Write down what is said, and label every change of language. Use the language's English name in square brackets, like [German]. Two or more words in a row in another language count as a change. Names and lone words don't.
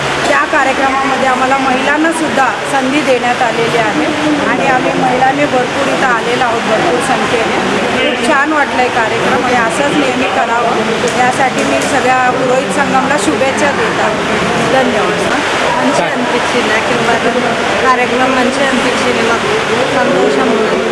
[Marathi] त्या कार्यक्रमामध्ये आम्हाला महिलांना सुद्धा संधी देण्यात आलेली आहे आणि आम्ही महिलांनी भरपूर इथं आलेलो आहोत, भरपूर संख्येने. खूप छान वाटलं आहे कार्यक्रम आणि असंच नेहमी करावं यासाठी मी सगळ्या पुरोहित संघाला शुभेच्छा देतात. धन्यवाद. [Telugu] మంచి అనిపించింది. నాకు కార్యక్రమం మంచిగా అనిపించింది. మాకు సంతోషం